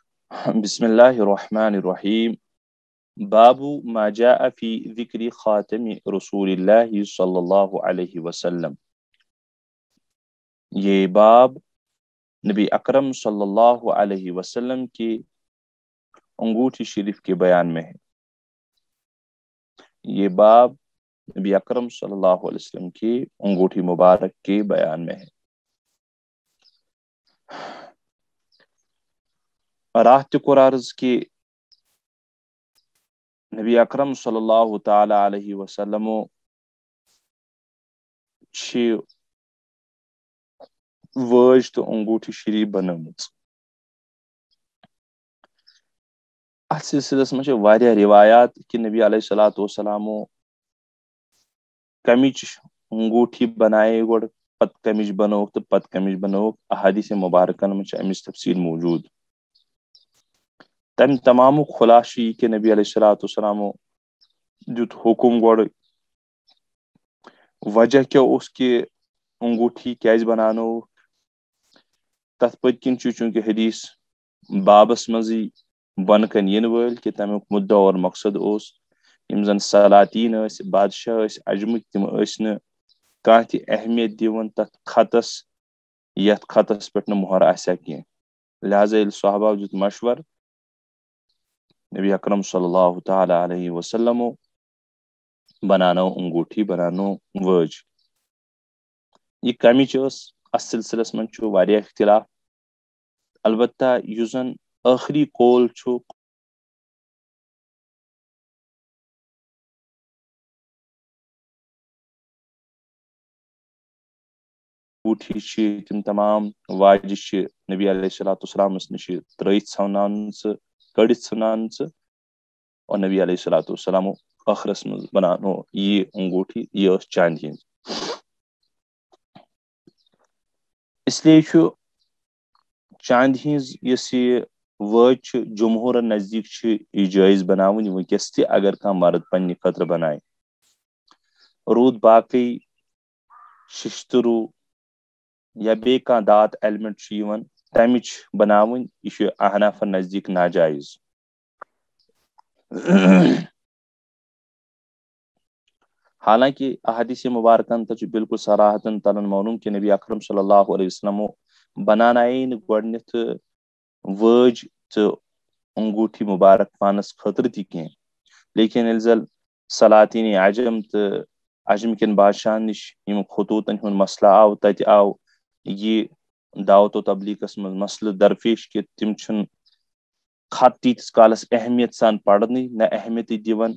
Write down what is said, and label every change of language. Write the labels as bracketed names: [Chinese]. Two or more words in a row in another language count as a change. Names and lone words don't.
[Arabic] بسم اللہ الرحمن الرحیم باب ما جاء فی ذکر خاتم رسول اللہ صلی اللہ علیہ وسلم. [Urdu] یہ باب نبی اکرم [Arabic] صلی اللہ علیہ وسلم [Urdu] کی انگوٹھی شریف کے بیان میں ہے. یہ باب نبی اکرم [Arabic] صلی اللہ علیہ وسلم [Urdu] کی انگوٹھی مبارک کے بیان میں ہے. [Kashmiri] راہ قرارز کی نبی اکرم [Arabic] صلی اللہ تعالی علیہ وسلم [Kashmiri] وٲج تو انگوٹھی شریف بنٲمٕژ. اتھ سلسلس میں واریاہ روایات کہ نبی [Arabic] علیہ الصلوۃ والسلام [Kashmiri] کمچ انگوٹھی بنائے گۄڈٕ پتہٕ کمچ بنووُکھ تہٕ پتہٕ کمچ بنووُکھ. احادیث مبارکن میں امچ تفصیل موجود. تم تمام خلاصہ یہ کہ نبی [Arabic] علیہ الصلوۃ والسلام [Kashmiri] دیت حکم گۄڈٕ. وجہ کیا اس کہ انگوٹھی کیازِ بنانووُکھ تتھ پٔتۍ کِنۍ چھُ چوٗنٛکہِ حدیث بابس منٛزٕے بۄنہٕ کنۍ یِنہٕ وٲلۍ کہ تمیُک مدعا اور مقصد اوس یِم زن سلاطین ٲسۍ بادشاہ ٲسۍ اجمٕکۍ تِم ٲسۍ نہٕ کانٛہہ تہِ اہمیت دِوان تتھ خطس یتھ خطس پٮ۪ٹھ نہٕ مۄہر آسہِ ہا کینٛہہ. لہذا ییٚلہِ صحابہ دیُت مشور نبی اکرم [Arabic] صلی اللہ تعالی علیہ وسلم [Kashmiri] بنانو انگوٹھی بنانو وٲج. یہ کمچ ٲس اتھ سلسلس منٛز چھُ واریاہ اختلاف. البتہ یُس زن ٲخری قول چھُ انگوٹھی چھِ تِم تمام واجہِ چھِ نبی [Arabic] علیہ الصلوۃ [Kashmiri] والسلامس نِش ترٲیِتھ ژھنامژٕ کٔڑِتھ ژھنامژٕ اور نبی [Arabic] علیہ الصلوۃ والسلام [Kashmiri] ٲخرس منٛز بنانو یہ انگوٹھی. یہ ٲس چاندِ ہٕنٛز. [Urdu] اس لیے [Kashmiri] چھُ چاندِ ہٕنٛز یۄس یہ وٲج چھِ جمہوٗرن نزدیٖک چھِ یہ جٲیز بناوٕنۍ وٕنکیٚس تہِ اگر کانٛہہ مرد پننہِ خٲطرٕ بنایہِ. روٗد باقٕے ششتروٗ یا بیٚیہِ کانٛہہ دات ایلمنٹ چھُ یِوان تمِچ بناوٕنۍ یہِ چھُ احنافن نزدیٖک ناجٲیز. حالانکہ احادیث مبارکن تہ بالکل صراحتن تلن معلوم کہ نبی اکرم [Arabic] صلی اللہ علیہ وسلم [Kashmiri] بنانایے نہٕ گۄڈنیتھ وٲج تہٕ انگوٹھی مبارک پانس خٲطرٕ تہِ کینٛہہ. لیکن ییٚلہِ زن سلاطین عجم تہٕ عجم کٮ۪ن بادشاہن نِش یِم خطوٗطن ہُنٛد مسلہٕ آو تتہِ آو یہ دعوت و تبلیغس منٛز مسلہٕ درپیش کہ تِم چھِنہٕ خط تیٖتِس کالس اہمیت سان پرنٕے نہ اہمیتی دِوان.